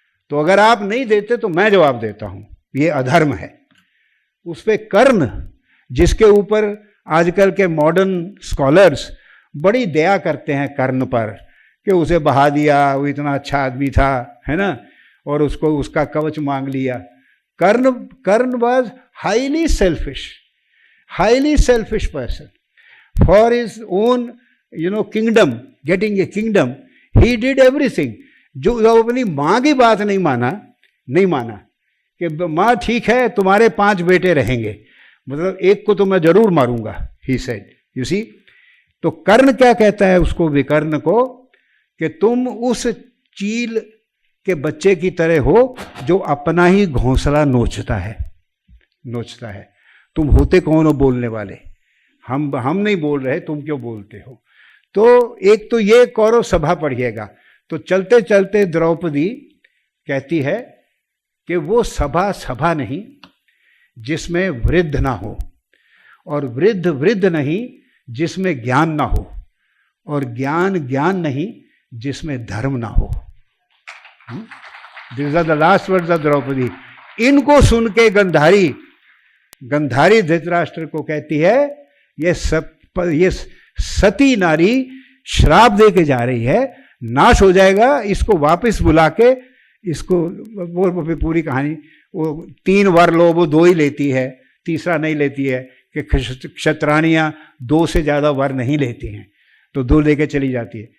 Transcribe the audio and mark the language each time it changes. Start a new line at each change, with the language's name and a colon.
Hindi: तो अगर आप नहीं देते तो मैं जवाब देता हूं, ये अधर्म है. उस पे कर्ण, जिसके ऊपर आजकल के मॉडर्न स्कॉलर्स बड़ी दया करते हैं कर्ण पर, कि उसे बहा दिया, वो इतना अच्छा आदमी था, है ना, और उसको उसका कवच मांग लिया.
English: Karna was highly selfish person. For his own, kingdom, getting a kingdom, he did everything.
Hindi: जो अपनी माँ की बात नहीं माना कि माँ ठीक है तुम्हारे 5 बेटे रहेंगे, मतलब एक को तो मैं जरूर मारूंगा,
English: He said. You see.
Hindi: तो कर्ण क्या कहता है उसको, विकर्ण को, कि तुम उस चील के बच्चे की तरह हो जो अपना ही घोंसला नोचता है. तुम होते कौन हो बोलने वाले? हम नहीं बोल रहे, तुम क्यों बोलते हो? तो एक तो ये कौरव सभा पढ़िएगा. तो चलते चलते द्रौपदी कहती है कि वो सभा नहीं जिसमें वृद्ध ना हो, और वृद्ध नहीं जिसमें ज्ञान ना हो, और ज्ञान नहीं जिसमें धर्म ना हो.
English: These are the last words of Draupadi.
Hindi: इनको सुन के गंधारी धृतराष्ट्र को कहती है ये सती नारी श्राप दे के जा रही है, नाश हो जाएगा. इसको वापस बुला के इसको, वो पूरी कहानी, वो 3 वर लो, वो 2 ही लेती है, तीसरा नहीं लेती है, कि क्षत्राणियाँ 2 से ज़्यादा वर नहीं लेती हैं, तो 2 लेके चली जाती है.